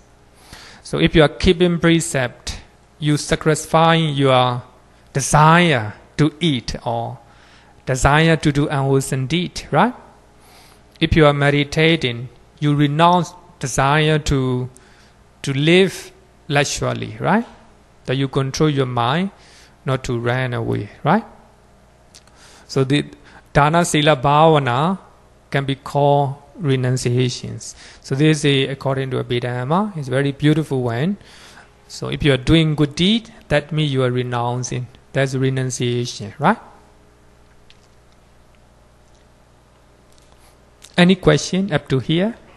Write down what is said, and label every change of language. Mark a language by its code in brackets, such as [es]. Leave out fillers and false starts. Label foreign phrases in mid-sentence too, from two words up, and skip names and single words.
[en] So if you are keeping precept, you sacrificing your desire to eat or desire to do unwholesome deed, right? If you are meditating, you renounce desire to live leisurely, right? That you control your mind not to run away, right? So the [pi] dana sila bhavana [en] can be called renunciations. So this is according to Abhidhamma. It's a very beautiful one. So if you are doing good deed, that means you are renouncing. That's renunciation, right? Any question up to here?